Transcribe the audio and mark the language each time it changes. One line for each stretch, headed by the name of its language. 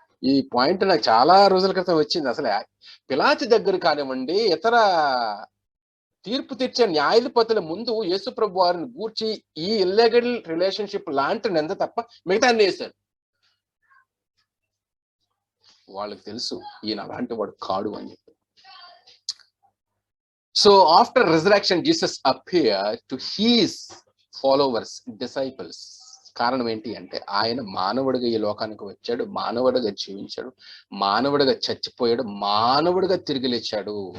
Telugu: ఈ పాయింట్ నాకు చాలా రోజుల క్రితం వచ్చింది. అసలు పిలాతు దగ్గర కానివ్వండి, ఇతర తీర్పు తీర్చే న్యాయాధిపతుల ముందు యేసు ప్రభు వారిని గూర్చి ఈ ఇల్లీగల్ రిలేషన్షిప్ లాంటి నింద తప్ప మిగతా అన్ని వేశారు. వాళ్ళకి తెలుసు ఈయన అలాంటి వాడు కాడు అని చెప్పి.
English: So after resurrection, Jesus appeared to his followers, disciples.
Telugu: కారణం ఏంటి అంటే ఆయన మానవుడిగా ఈ లోకానికి వచ్చాడు, మానవుడిగా జీవించాడు, మానవుడిగా చచ్చిపోయాడు, మానవుడిగా తిరిగి లేచాడు.